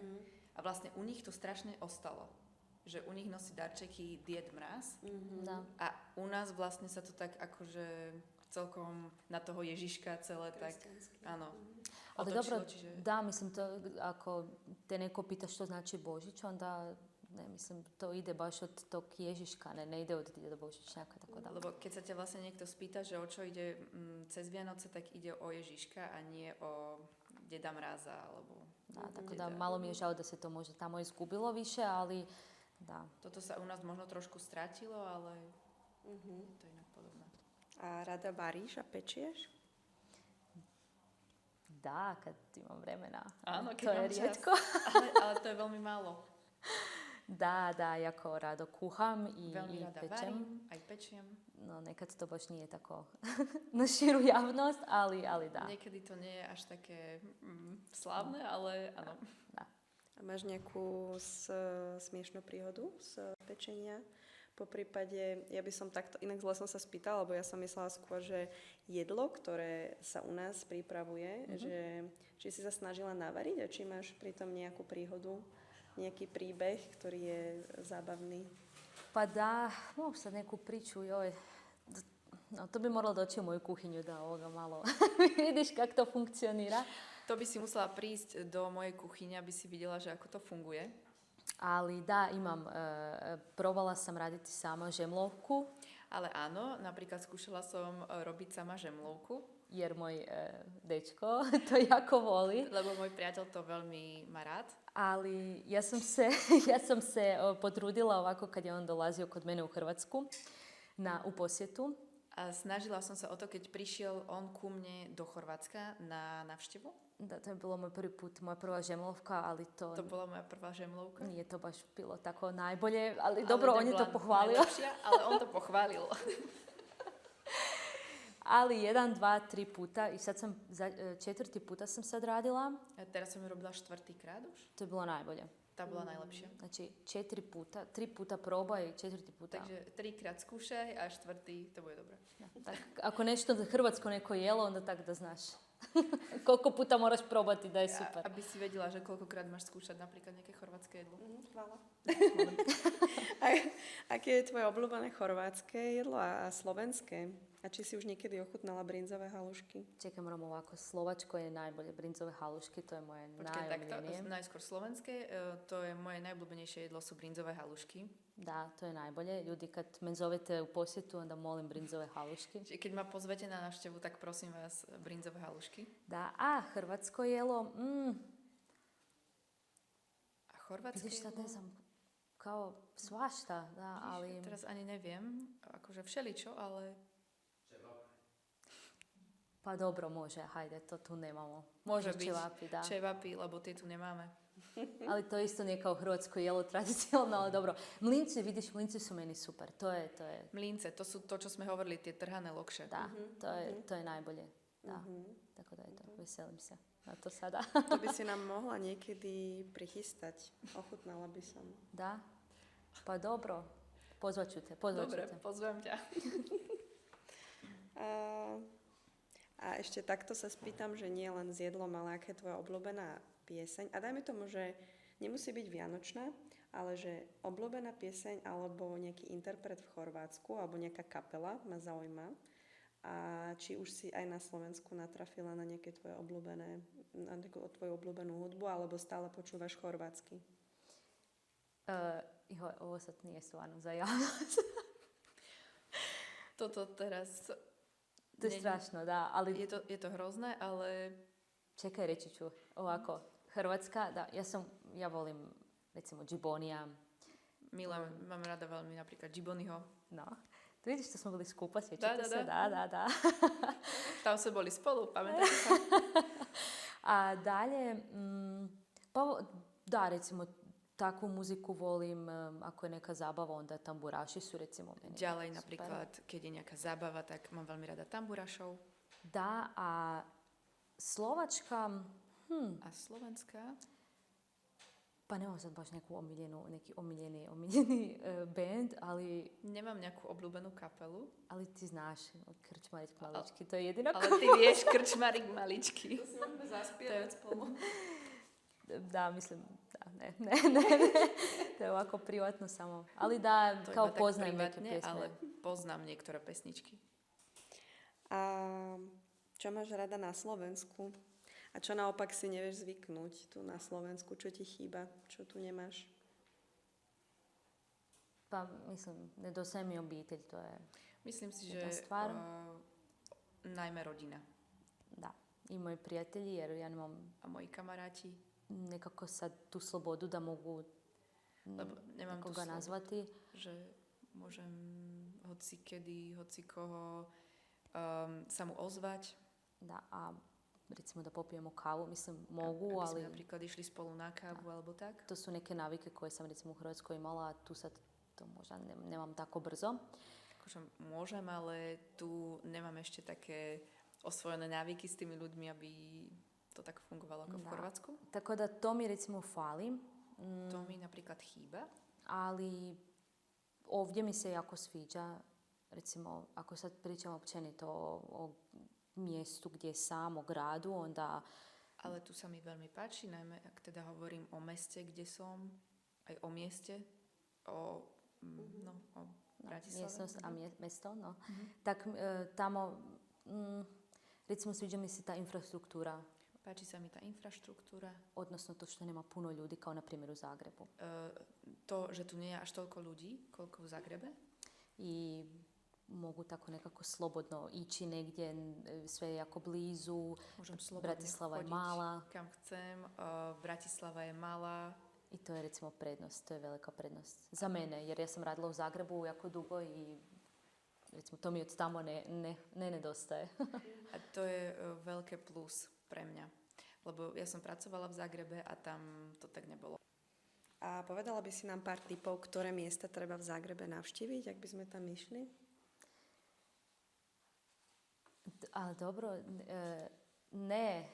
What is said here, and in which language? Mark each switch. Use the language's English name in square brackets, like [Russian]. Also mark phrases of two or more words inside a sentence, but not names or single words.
[Slovak] A vlastne u nich to strašne ostalo. Že u nich nosí darčeky Died Mráz. [Croatian] Da. [Slovak] A u nás vlastne sa to tak akože celkom na toho Ježiška celé tak, áno, [Croatian] Ali [Slovak] otočilo, [Croatian] dobro, [Slovak] čiže... [Croatian] da, mislim, to, ako te neko pita što znači Božić, onda, ne, mislim, to ide baš od tog Ježiška, ne ide od Djeda Božićnjaka, tako da. [Slovak] Lebo keď sa ťa vlastne niekto spýta, že o čo ide cez Vianoce, tak ide o Ježiška a nie o Deda Mráza, alebo... [Croatian] Da, tako da malo mi je žao da se to možda tamo izgubilo više, ali da. [Slovak] Toto sa u nás možno trošku stratilo, ale to je inak podobné. A rada varíš a pečieš? [Croatian] Da, kad imam vremena. [Slovak] Áno, keď [Croatian] to je [Slovak] mám čas. [Croatian] rijetko. [Slovak] Ale to je veľmi málo. [Croatian] Da, jako rado kuham i [Slovak] Veľmi rada [Croatian] pečem. [Slovak] varím, aj pečiem. No, [Croatian] nekad to baš nije tako na širu javnost, ali da. [Slovak] Niekedy to nie je až také slávne, ale áno. [Croatian] Da. [Slovak] A máš nejakú smiešnú príhodu z pečenia? Po prípade, ja by som takto, inak zle som sa spýtala, lebo ja som myslela skôr, že jedlo, ktoré sa u nás pripravuje, že či si sa snažila navariť a či máš pritom nejakú príhodu, nejaký príbeh, ktorý je zábavný. [Croatian] Pa da, mogu sad neku priču, joj. No, to bi moralo doći u moju kuhinju da ovoga malo vidiš kak to funkcionira. [Slovak] To by si musela prísť do mojej kuchyne, aby si videla, že ako to funguje. [Croatian] Ali da, probala sam raditi sama žemlovku, [Slovak] Ale áno, napríklad skúšala som robiť sama žemlovku, [Croatian] jer moj dečko to jako voli. [Slovak] lebo môj priateľ to veľmi má rád. [Croatian] Ali ja sam se potrudila ovako kad je on dolazio kod mene u Hrvatsku u posjetu. [Slovak] A snažila som sa o to, keď prišiel on ku mne do Chorvátska na návštevu. [Croatian] Da, to je bilo moj prvi put, moja prva žemlovka, ali [Slovak] To bola moja prvá žemlovka. [Croatian] nije to baš bilo tako najbolje, ali dobro, on je to [Slovak] nebola [Croatian] pohvalio. [Slovak] najlepšia, ale on to pochválil. [Croatian] Ali 1, 2, 3 puta i sad sam, 4. puta sam sad radila, [Slovak] A teraz som ju robila 4. krát už. [Croatian] to je bilo najbolje. [Slovak] Tá bola najlepšia. [Croatian] Znači 4 puta, 3 puta probaj i 4. puta. [Slovak] Takže 3-krát skúšaj a 4. to bude dobré. [Croatian] Tak, ako nešto za Hrvatsko neko jelo, onda tak da znaš. Koliko puta moraš probati da je super. [Slovak] Aby si vedela, že koľkokrát máš skúšať napríklad nejaké chorvátske jedlo. Chvála. Aké je tvoje obľúbené chorvátske jedlo a slovenské? A či si už niekedy ochutnala brinzové halušky? [Croatian] Čekaj, moram ovako, Slovačko je najbolje, [Slovak] brinzové halušky, [Croatian] to je moje [Slovak] Počkaj, takto, [Croatian] najomiljenije. [Slovak] najskôr slovenské, to je moje najobľúbenejšie jedlo, sú brinzové halušky. [Croatian] Da, to je najbolje. Ljudi, kad me zovete u posjetu, onda molim [Slovak] brinzove halušky. Čiže keď ma pozvete na návštevu, tak prosím vás, brinzové halušky. [Croatian] Da, a hrvatsko jelo, [Slovak] A chorvátske [Croatian] vidiš sad [Slovak] jedlo? [Croatian] ne znam, kao svašta, da, ali... [Slovak] Teraz ani neviem, akože všeličo, ale [Croatian] Pa dobro, može, hajde, to tu nemamo. Može [Slovak] Može byť [Croatian] čevapi, da. [Slovak] čevapi, lebo tie tu nemáme. [Croatian] Ali to isto nije kao hrvatsko jelo tradicionalno, ali dobro. Mlinci, vidiš, mlinci su meni super, to je, [Slovak] Mlínce, to sú to, čo sme hovorili, tie trhané lokše. [Croatian] da, to je najbolje, da. Tako da eto, veselim se na to sada. [Slovak] To by si nám mohla niekedy prichystať. Ochutnala by som. [Croatian] Da, pa dobro, pozvat ću te. [Slovak] Dobre, pozvem ťa. A ešte takto sa spýtam, že nie len s jedlom, ale aká je tvoja obľúbená pieseň. A dajme tomu, že nemusí byť vianočná, ale že obľúbená pieseň alebo nejaký interpret v Chorvátsku alebo nejaká kapela ma zaujíma. A či už si aj na Slovensku natrafila na nejaké tvoje obľúbené, na tvoju obľúbenú hudbu, alebo stále počúvaš chorvátsky? [Croatian] Ovo sad nije stvarno za javnost. [Slovak] Toto teraz... [Croatian] To je strašno, da, ali... [Slovak] Je to hrozné, ale... [Croatian] Čekaj, reći ću ovako. Hrvatska, da, ja volim recimo Džibonija. [Slovak] Mám rada veľmi napríklad Džibonyho. [Croatian] No. Vidíš, to smo bili skupa, Da, sjećate da, se? Da. [Slovak] Tam sme boli spolu, pamätáte sa? [Croatian] A dalje, da, recimo, takvu muziku volim, ako je neka zabava, onda tamburaši su recimo meni [Slovak] Ďalej [Croatian] super. [Slovak] napríklad, keď je nejaká zábava, tak mám veľmi rada tamburašov. [Croatian] Da, a Slovačka, [Slovak] A slovenská? [Croatian] pa nemam sad baš neki omiljeni band, ali [Slovak] Nemám nejakú obľúbenú kapelu, [Croatian] ti znaš, Krčmarić Malički, to je jedino [Slovak] ale ty vieš Krčmarik maličky. To si môžeme zaspievať spolu. [Croatian] Da, mislim, da, ne. To je ovako privatno samo. Ali da, [Slovak] To [Croatian] kao [Slovak] iba tak [Croatian] poznajem neke [Slovak] privátne, [Croatian] pjesme. [Slovak] ale poznám niektoré pesničky. A čo máš rada na Slovensku? A čo naopak si nevieš zvyknúť tu na Slovensku? Čo ti chýba? Čo tu nemáš? [Croatian] Pa mislim, nedostaje mi obitelj, to je, [Slovak] Myslím si, [Croatian] Jedna [Slovak] že [Croatian] stvar. [Slovak] Najmä rodina [Croatian] da. I moji prijatelji, jer ja nemam [Slovak] a moji kamaráti, [Croatian] nekako sad tu slobodu da mogu [Slovak] lebo nemám tú [Croatian] nekoga [Slovak] slobodu, [Croatian] nazvati. [Slovak] že môžem hoci kedy, hoci koho sa mu ozvať. [Croatian] Da, a recimo da popijemo kavu, mislim mogu, [Slovak] Aby [Croatian] ali [Slovak] sme napríklad išli spolu na kávu alebo tak. [Croatian] to su neke navike koje sam recimo u Hrvatskoj imala, a tu sad to možda nemam tako brzo. [Slovak] Akože môžem, ale tu nemám ešte také osvojené návyky s tými ľuďmi, aby to tak fungovalo ako v [Croatian] Da. [Slovak] Chorvátsku. [Croatian] Tako da to mi recimo fali, [Slovak] To mi napríklad chýba. [Croatian] ali ovdje mi se jako sviđa, recimo ako sad pričam općenito o mjestu gdje sam, o gradu, onda [Slovak] Ale tu sa mi veľmi páči, najmä ak teda hovorím o meste, kde som, aj o mieste, o Bratislave. [Croatian] mjesnost, a mjesto, no. Tak tamo, recimo sviđa mi se ta infrastruktura, [Slovak] Páči sa mi tá infraštruktúra, [Croatian] odnosno to što nema puno ljudi kao na primjer u Zagrebu. [Slovak] to, že tu nie je až toľko ľudí, koľko v Zagrebe. [Croatian] I mogu tako nekako slobodno ići negdje, sve je jako blizu, [Slovak] Môžem slobodne [Croatian] Bratislava je [Slovak] chodiť [Croatian] mala [Slovak] kam chcem. Bratislava je malá. [Croatian] i to je recimo prednost, to je velika prednost za mene, jer ja sam radila u Zagrebu jako dugo i recimo to mi od tamo ne nedostaje. [Slovak] A to je veľké plus pre mňa. Lebo ja som pracovala v Zagrebe a tam to tak nebolo. A povedala by si nám pár tipov, ktoré miesta treba v Zagrebe navštíviť, ak by sme tam išli? [Croatian] Ali dobro, ne.